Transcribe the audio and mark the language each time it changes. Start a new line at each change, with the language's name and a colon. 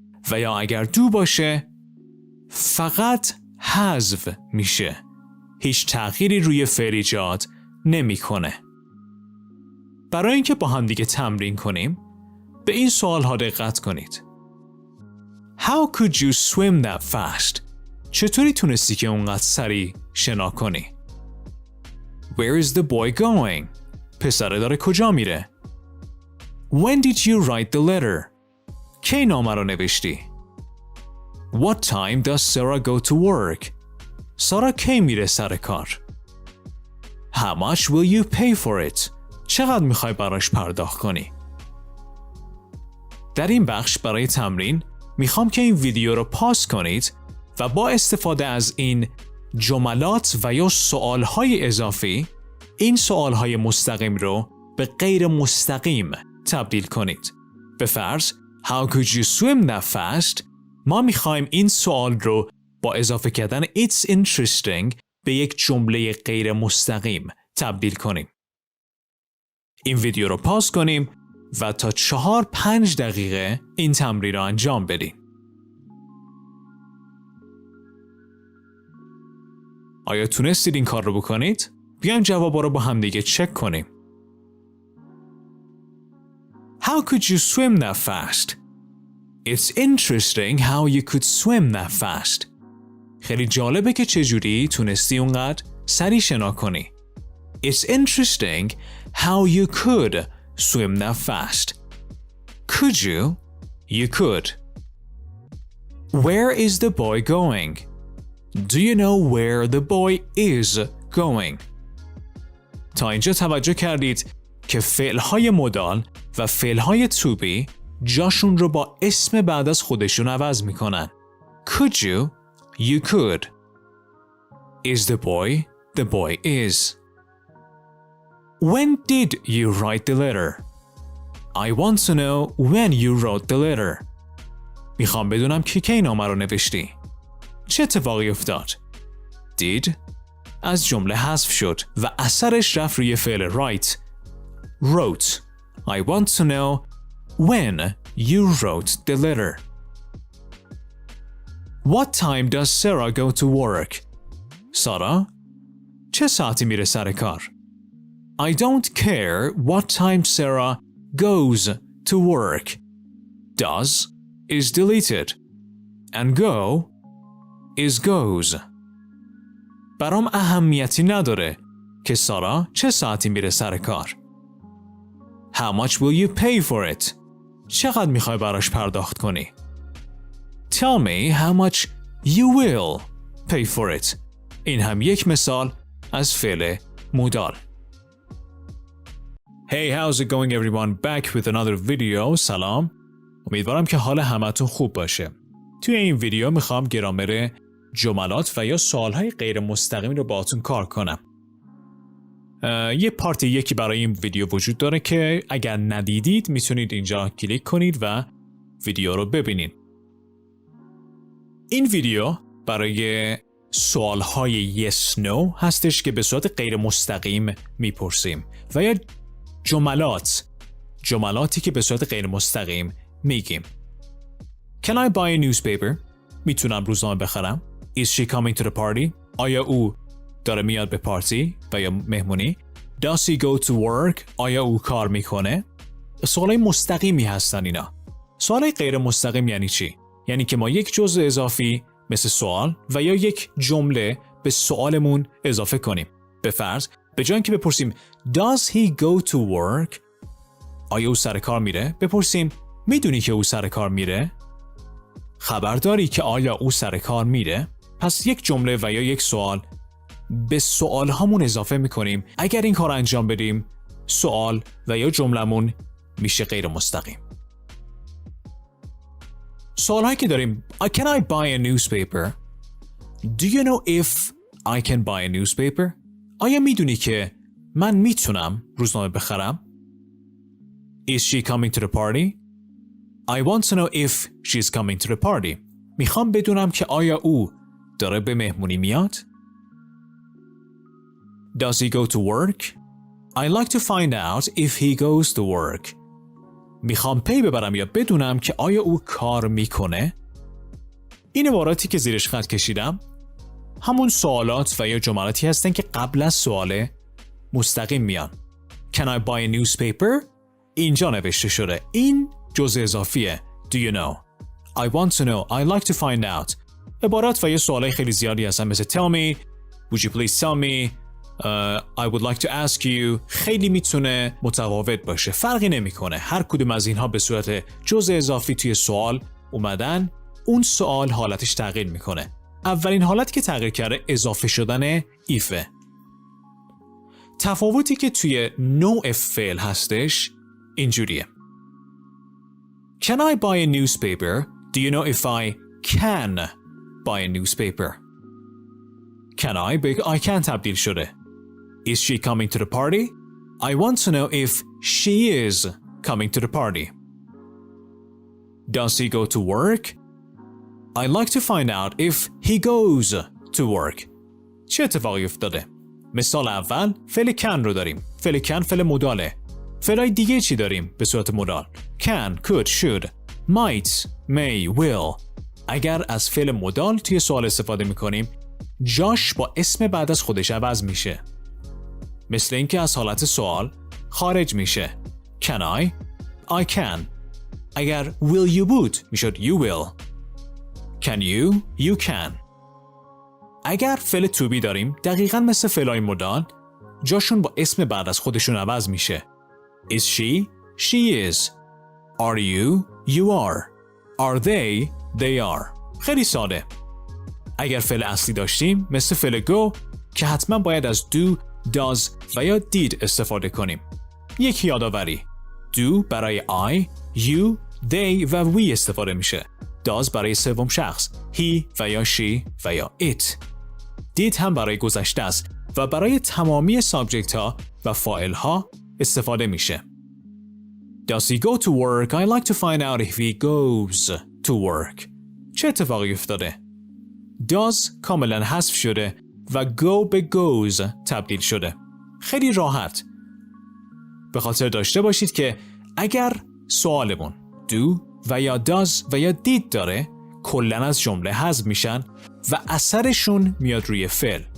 Persian: و یا اگر do باشه فقط حذف میشه. هیچ تغییری روی فعل ایجاد نمیکنه. برای اینکه با هم دیگه تمرین کنیم به این سوال ها دقت کنید.
English: How could you swim that fast?
Persian: چطوری تونستی که اونقدر سریع شنا کنی؟
English: Where is the boy going?
Persian: پسره داره کجا میره؟
English: When did you write the letter?
Persian: کی نامه رو نوشتی؟
English: What time does Sarah go to work?
Persian: سارا کی میره سر کار؟
English: How much will you pay for it?
Persian: چقدر میخوای براش پرداخت کنی؟ در این بخش برای تمرین میخوام که این ویدیو رو پاس کنید و با استفاده از این جملات و یا سوالهای اضافی این سوالهای مستقیم رو به غیر مستقیم تبدیل کنید. به فرض
English: How could you swim that fast؟
Persian: ما میخوایم این سوال رو با اضافه کردن It's interesting به یک جمله غیر مستقیم تبدیل کنیم. این ویدیو رو پاس کنیم و تا 4-5 دقیقه این تمرین رو انجام بدیم. آیا تونستید این کار رو بکنید؟ بیایم جوابا رو با هم دیگه چک کنیم.
English: How could you swim that fast? It's interesting how you could swim that fast.
Persian: خیلی جالبه که چجوری تونستی اونقدر سریع شنا کنی.
English: It's interesting how you could swim that fast. Could you? You could. Where is the boy going? Do you know where the boy is going?
Persian: تا اینجا توجه کردید که فعلهای مدال و فعلهای to be جاشون رو با اسم بعد از خودشون عوض میکنن.
English: Could you? You could. Is the boy? The boy is. When did you write the letter? I want to know when you wrote the letter.
Persian: میخوام بدونم که کی نامه رو نوشتی. چه اتفاقی افتاد؟ Did از جمله حذف شد و اثرش رفت روی فعل write.
English: Wrote. I want to know when you wrote the letter. What time does Sarah go to work?
Persian: سارا چه ساعتی میره سر کار؟
English: I don't care what time Sarah goes to work. Does is deleted and go is goes.
Persian: برام اهمیتی نداره که سارا چه ساعتی میره سر کار.
English: How much will you pay for it?
Persian: چقدر میخوای براش پرداخت کنی؟
English: Tell me how much you will pay for it.
Persian: این هم یک مثال از فعل مدال.
English: Hey, how's it going everyone? Back with another video.
Persian: سلام. امیدوارم که حال همتون خوب باشه. توی این ویدیو میخوام گرامر جملات و یا سوالهای غیر مستقیم رو باهاتون کار کنم. یه پارت یکی برای این ویدیو وجود داره که اگر ندیدید میتونید اینجا کلیک کنید و ویدیو رو ببینید. این ویدیو برای سوالهای yes no هستش که به صورت غیر مستقیم میپرسیم و یا جملاتی که به صورت غیر مستقیم میگیم.
English: Can I buy a newspaper?
Persian: میتونم روزنامه بخرم؟
English: Is she coming to the party?
Persian: آیا او داره میاد به پارتی و یا مهمونی؟
English: Does he go to work?
Persian: آیا او کار میکنه؟ سوالای مستقیمی هستن اینا. سوالای غیر مستقیم یعنی چی؟ یعنی که ما یک جزء اضافی مثل سوال و یا یک جمله به سوالمون اضافه کنیم. به فرض به جای اینکه بپرسیم
English: Does he go to work؟
Persian: آیا او سر کار میره؟ بپرسیم میدونی که او سر کار میره؟ خبرداری که آیا او سر کار میره؟ پس یک جمله و یا یک سوال به سوال هامون اضافه میکنیم. اگر این کار انجام بدیم سوال و یا جملمون میشه غیر مستقیم. سوال هایی که داریم
English: Can I buy a newspaper? Do you know if I can buy a newspaper?
Persian: آیا میدونی که من میتونم روزنامه بخرم؟
English: Is she coming to the party? I want to know if she's coming to the party.
Persian: میخوام بدونم که آیا او داره به مهمونی میاد؟
English: Does he go to work? I like to find out if he goes to work.
Persian: میخوام پی ببرم یا بدونم که آیا او کار میکنه؟ این عباراتی که زیرش خط کشیدم همون سوالات و یا جملاتی هستن که قبل از سوال مستقیم میان.
English: Can I buy a newspaper?
Persian: اینجا نوشته شده. این جزء اضافیه.
English: Do you know? I want to know. I like to find out.
Persian: عبارات و یا سوالای خیلی زیادی هستن مثل
English: tell me, would you please tell me, I would like to ask you.
Persian: خیلی میتونه متفاوت باشه. فرقی نمیکنه. هر کدوم از اینها به صورت جزء اضافی توی سوال اومدن، اون سوال حالتش تغییر میکنه. اولین حالتی که تغییر کرده اضافه شدن ایفه. تفاوتی که توی نوع فعل هستش اینجوریه.
English: Can I buy a newspaper? Do you know if I can buy a newspaper? Can I به I can تبدیل شده. Is she coming to the party? I want to know if she is coming to the party. Does he go to work? I like to find out if he goes to work.
Persian: چه اتفاقی افتاده؟ مثال اول فعل can رو داریم. فعل can فعل مداله. فعلای دیگه چی داریم به صورت مدال؟
English: can, could, should, might, may, will.
Persian: اگر از فعل مدال توی سوال استفاده میکنیم جاش با اسم بعد از خودش عوض میشه. مثل اینکه از حالت سوال خارج میشه.
English: Can I? I can.
Persian: اگر will you بود میشد you will.
English: Can you? You can.
Persian: اگر فعل to be داریم دقیقاً مثل فعلای مدال جاشون با اسم بعد از خودشون عوض میشه.
English: Is she? She is. Are you? You are. Are they? They are.
Persian: خیلی ساده. اگر فعل اصلی داشتیم مثل فعل go که حتما باید از do, does و یا did استفاده کنیم. یک یادآوری. do برای I, you, they و we استفاده میشه. does برای سوم شخص. he و یا she و یا it. did هم برای گذشته است و برای تمامی سابجکت ها و فاعل ها استفاده میشه.
English: Does he go to work? I like to find out if he goes to work.
Persian: چه اتفاقی افتاده؟ Does کاملا حذف شده و go به goes تبدیل شده. خیلی راحت. به خاطر داشته باشید که اگر سوالمون do و یا does و یا did داره کلن از جمله حذف میشن و اثرشون میاد روی فعل.